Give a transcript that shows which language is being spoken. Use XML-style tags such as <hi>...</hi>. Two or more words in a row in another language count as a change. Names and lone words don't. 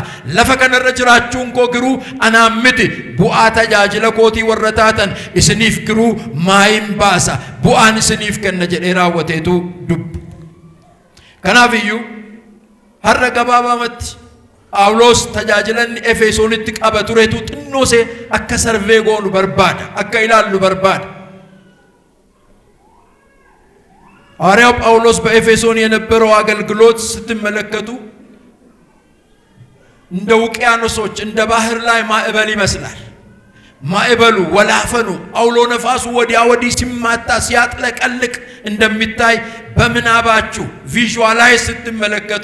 <om>lafa kanarra jiraachuun koo giruu anaan miti bu'aa tajaajila kootii warra taatan isiniif giruu maayin baasa bu'aan isiniif kenna jedhee raawwateetu dubba. kanaafiyyu har'a gabaabamatti Phaawulos tajaajilan Efesoonitti qaba turetu xinnoosee akka sarvee goonu barbaada akka ilaallu barbaada.</om> <am>ሐዋርያው ጳውሎስ በኤፌሶን የነበረው አገልግሎት ስትመለከቱ እንደ ውቅያኖሶች እንደ ባህር ላይ ማዕበል ይመስላል። ማዕበሉ ወላፈኑ አውሎ ነፋሱ ወዲያ ወዲህ ሲማታ ሲያጥለቀልቅ እንደሚታይ በምናባችሁ ቪዥዋላይዝ ስትመለከቱ</am>